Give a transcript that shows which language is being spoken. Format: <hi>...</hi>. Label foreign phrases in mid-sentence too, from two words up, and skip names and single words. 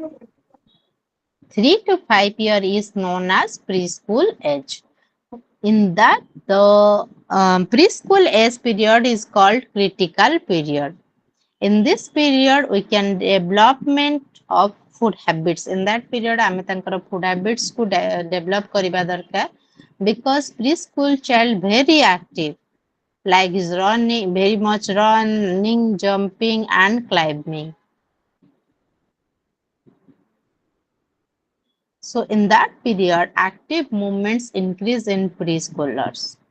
<en>3 to 5 year is known as preschool age. In that, the preschool age period is called critical period. In this period, we can development of food habits. In that period,</en> <or>ଆମେ ତାଙ୍କର</or> <en>food habits କୁ develop</en> <or>କରିବା ଦରକାର</or> <en>because preschool child very active, like is running, very much running, jumping, and climbing. So in that period, active movements increase in preschoolers.</en>